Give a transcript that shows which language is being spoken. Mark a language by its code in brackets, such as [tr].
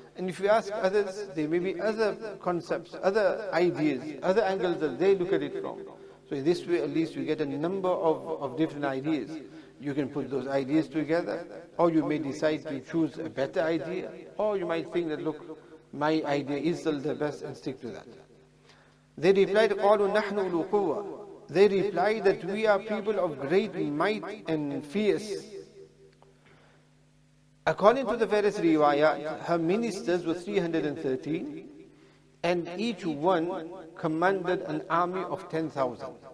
[en] And if you ask others, there may be other concepts, other ideas, other angles that they look at it from. So in this way, at least you get a number of different ideas. You can put those ideas together, or you may decide to choose a better idea, or you might think that, look, my idea is still the best, and stick to that. They replied, [ar] قَالُوا نَحْنُ أُولُو قُوَّةٍ. [en] They replied that we are people of great might and fierce. According to the various riwayat, her ministers were 313, and each one commanded an army of 10,000.